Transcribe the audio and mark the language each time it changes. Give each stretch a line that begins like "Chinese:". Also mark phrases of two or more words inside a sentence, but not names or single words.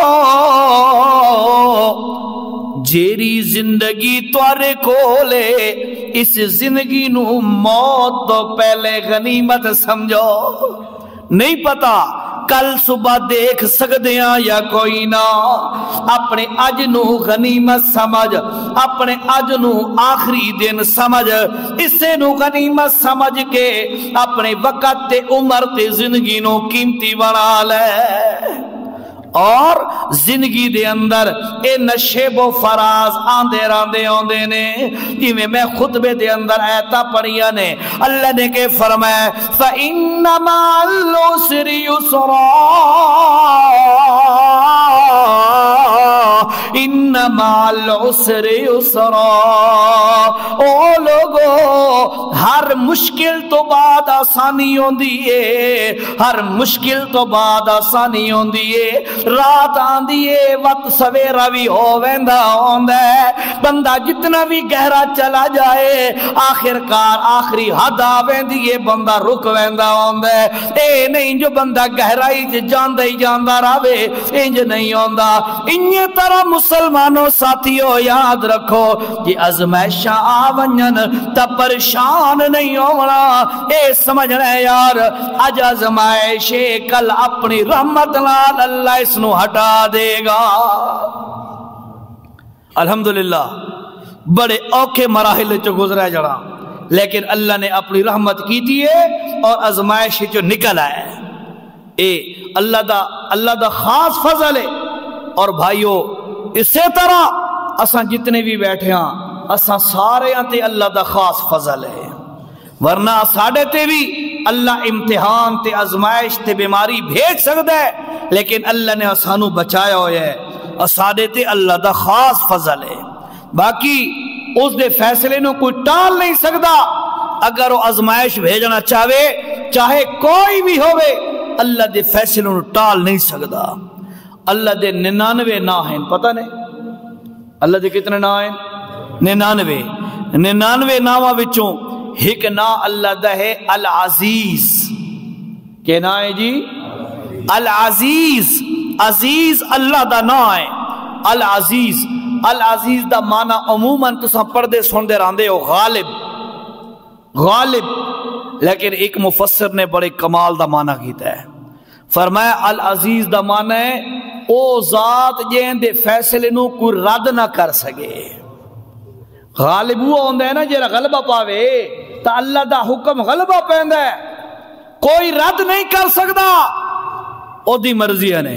Punjabi: جیری زندگی توارے کولے اس زندگی نو موت تو پہلے غنیمت سمجھو، نہیں پتا کل صبح دیکھ سکتے ہیں یا کوئی نہ، اپنے اج نو غنیمت سمجھ، اپنے اج نو آخری دن سمجھ، اسے نو غنیمت سمجھ کے اپنے وقت تے عمر تے زندگی نو قیمتی بنا لے۔ اور زندگی دے اندر اے نشیب و فراز آندے راندے آندے نے، جی میں خطبے دے اندر آیتہ پڑھیا نے، اللہ نے کہ فرمایا
Arabic: فَإِنَّ مَعَ الْعُسْرِ يُسْرًا إِنَّ مَعَ الْعُسْرِ يُسْرًا،
Punjabi: او لوگو ہر مشکل تو بعد آسانی ہوندی ہے، ہر مشکل تو بعد آسانی ہوندی ہے، رات آندی ہے وقت سویرا بھی ہو ویندا ہوندا ہے، بندہ جتنا بھی گہرا چلا جائے آخرکار آخری حد آ ویندی ہے بندہ رک ویندا ہوندا ہے، اے نہیں جو بندہ گہرائی تے جاندا ہی جاندا رہے انج نہیں ہوندا۔ انہی طرح مسلمانوں ساتھیو یاد رکھو کہ آزمائشاں آ ونجن تا پریشان نہیں ہونا، اے سمجھنا ہے یار اج آزمائش کل اپنی رحمت نال اللہ اس نو ہٹا دے گا۔ الحمدللہ بڑے اوکھے مراحل چو گزرا جڑا، لیکن اللہ نے اپنی رحمت کی تھی اور آزمائش جو نکل آئے، اے اللہ دا خاص فضل ہے۔ اور بھائیو اسی طرح اساں جتنے بھی بیٹھے ہاں اساں سارے تے اللہ دا خاص فضل ہے، ورنہ ساڑے تے بھی اللہ امتحان تے آزمائش تے بیماری بھیج سکتا ہے، لیکن اللہ نے اسانو بچایا ہویا ہے، اساڑے تے اللہ دا خاص فضل ہے۔ باقی اس دے فیصلے نو کوئی ٹال نہیں سکتا، اگر وہ آزمائش بھیجنا چاہے چاہے کوئی بھی ہوئے اللہ دے فیصلے نو ٹال نہیں سکتا۔ اللہ دے 99 نا ہیں، پتہ نہیں اللہ دے کتنے نا ہیں؟ 99 ناواں وچوں ایک نا اللہ دا ہے العزیز۔ کہ نا ہے جی؟ العزیز، عزیز اللہ دا نا ہے العزیز۔ العزیز دا معنی عموماً تساں پڑھدے سندے راندے ہو غالب، غالب، لیکن ایک مفسر نے بڑے کمال دا معنی کیتا ہے، فرمایا العزیز دا معنی ہے او ذات جین دے فیصلے نو کوئی رد نہ کر سکے۔ غالب وہ ہوندا ہے نا جڑا غلبہ پاوے، تا اللہ دا حکم غلبہ پیندا ہے، کوئی رد نہیں کر سکدا، او دی مرضی نے۔